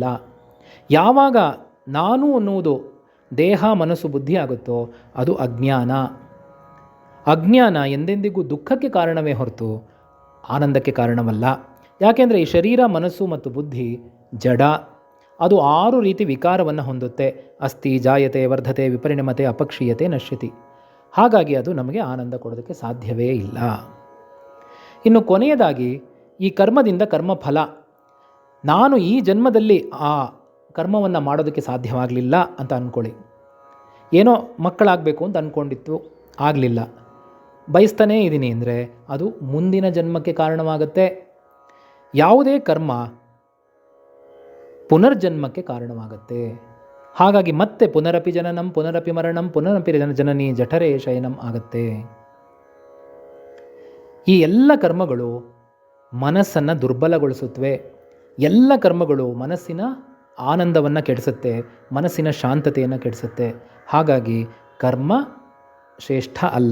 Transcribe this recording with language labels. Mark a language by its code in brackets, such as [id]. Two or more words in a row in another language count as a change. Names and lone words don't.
[kn] ಯಾವಾಗ ನಾನು ಅನ್ನುವುದು ದೇಹ, ಮನಸ್ಸು, ಬುದ್ಧಿ ಆಗುತ್ತೋ ಅದು ಅಜ್ಞಾನ. ಅಜ್ಞಾನ ಎಂದೆಂದಿಗೂ ದುಃಖಕ್ಕೆ ಕಾರಣವೇ ಹೊರತು ಆನಂದಕ್ಕೆ ಕಾರಣವಲ್ಲ. ಯಾಕೆಂದರೆ ಈ ಶರೀರ, ಮನಸ್ಸು ಮತ್ತು ಬುದ್ಧಿ ಜಡ. ಅದು 6 ರೀತಿ ವಿಕಾರವನ್ನು ಹೊಂದುತ್ತೆ. [sa] ಅಸ್ಥಿ, ಜಾಯತೆ, ವರ್ಧತೆ, ವಿಪರಿಣಮತೆ, ಅಪಕ್ಷೀಯತೆ, ನಶ್ಯತಿ. [kn] ಹಾಗಾಗಿ ಅದು ನಮಗೆ ಆನಂದ ಕೊಡೋದಕ್ಕೆ ಸಾಧ್ಯವೇ ಇಲ್ಲ. ಇನ್ನು ಕೊನೆಯದಾಗಿ, ಈ ಕರ್ಮದಿಂದ ಕರ್ಮಫಲ. ನಾನು ಈ ಜನ್ಮದಲ್ಲಿ ಆ ಕರ್ಮವನ್ನು ಮಾಡೋದಕ್ಕೆ ಸಾಧ್ಯವಾಗಲಿಲ್ಲ ಅಂತ ಅಂದ್ಕೊಳ್ಳಿ. ಏನೋ ಮಕ್ಕಳಾಗಬೇಕು ಅಂತ ಅಂದ್ಕೊಂಡಿತ್ತು, ಆಗಲಿಲ್ಲ, ಬಯಸ್ತಾನೇ ಇದ್ದೀನಿ ಅಂದರೆ ಅದು ಮುಂದಿನ ಜನ್ಮಕ್ಕೆ ಕಾರಣವಾಗುತ್ತೆ. ಯಾವುದೇ ಕರ್ಮ ಪುನರ್ಜನ್ಮಕ್ಕೆ ಕಾರಣವಾಗುತ್ತೆ. ಹಾಗಾಗಿ ಮತ್ತೆ [sa] ಪುನರಪಿ ಜನನಂ, ಪುನರಪಿ ಮರಣಂ, ಪುನರಪಿ ಜನನಿ ಜಠರೇ ಶಯನಂ [kn] ಆಗುತ್ತೆ. ಈ ಎಲ್ಲ ಕರ್ಮಗಳು ಮನಸ್ಸನ್ನು ದುರ್ಬಲಗೊಳಿಸುತ್ತವೆ. ಎಲ್ಲ ಕರ್ಮಗಳು ಮನಸ್ಸಿನ ಆನಂದವನ್ನು ಕೆಡಿಸುತ್ತೆ, ಮನಸ್ಸಿನ ಶಾಂತತೆಯನ್ನು ಕೆಡಿಸುತ್ತೆ. ಹಾಗಾಗಿ ಕರ್ಮ ಶ್ರೇಷ್ಠ ಅಲ್ಲ.